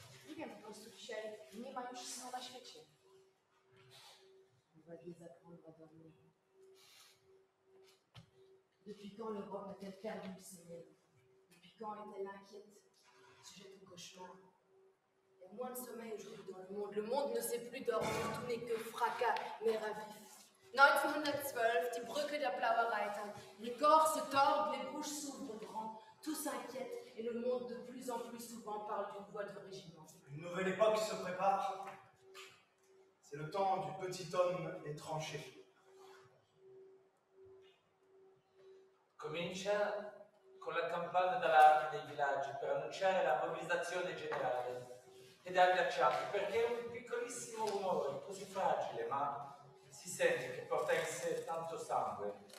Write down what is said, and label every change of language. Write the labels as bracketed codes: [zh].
[pl] Nie wiem, po prostu dzisiaj nie ma już snu na świecie. [fr] On va les apprendre à dormir. Depuis quand l'Europe a-t-elle perdu ses rêves? Depuis quand est-elle inquiète? Sujet de cauchemar. Il y a moins de sommeil aujourd'hui dans le monde. Le monde ne sait plus dormir, tout n'est que fracas, mais ravif. [de] 1912, die Brücke der Blaue Reiter. [fr] Les corps se tordent, les bouches s'ouvrent grand. Tout s'inquiète et le monde de plus en plus souvent parle d'une voie de régiment. Une nouvelle époque se prépare. C'est le temps du petit homme des tranchées. [it] Comincia con la campana d'allarme nei villaggi per annunciare la mobilizzazione generale ed è agghiacciante perché è un piccolissimo rumore così fragile ma si sente che porta in sé tanto sangue.